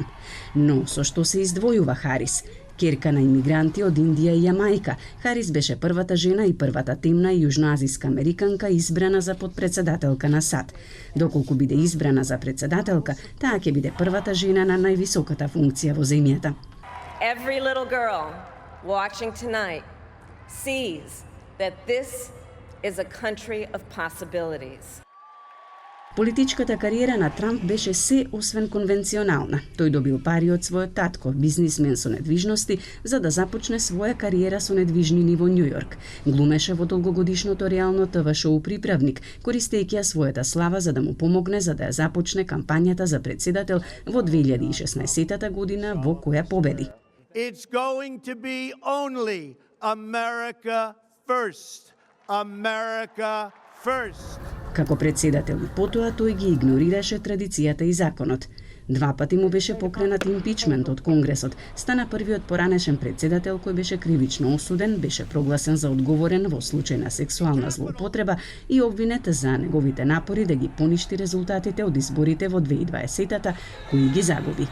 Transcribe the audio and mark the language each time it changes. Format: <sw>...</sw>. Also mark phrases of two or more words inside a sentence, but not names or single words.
<mk>Но со што се издвојува Харис? Керка на имигранти од Индија и Јамајка, Харис беше првата жена и првата темна и јужноазиска американка избрана за подпредседателка на САД. Доколку биде избрана за председателка, таа ќе биде првата жена на највисоката функција во земјата.</mk> <en>Every little girl watching tonight sees that this is a country of possibilities.</en> <mk>Политичката кариера на Трамп беше се освен конвенционална. Тој добил пари од својот татко, бизнисмен со недвижности, за да започне своја кариера со недвижнини во Њујорк. Глумеше во долгогодишното реално ТВ шоу Приправник, користејќи ја својата слава за да му помогне за да ја започне кампањата за председател во 2016 година, во која победи.</mk> <en>It's going to be only America first. America first.</en> <mk>Како председател и потоа тој ги игнорираше традицијата и законот. 2 пати му беше покренат импичмент од Конгресот, стана првиот поранешен председател кој беше кривично осуден, беше прогласен за одговорен во случај на сексуална злоупотреба и обвинет за неговите напори да ги поништи резултатите од изборите во 2020-та, кои ги загуби.</mk>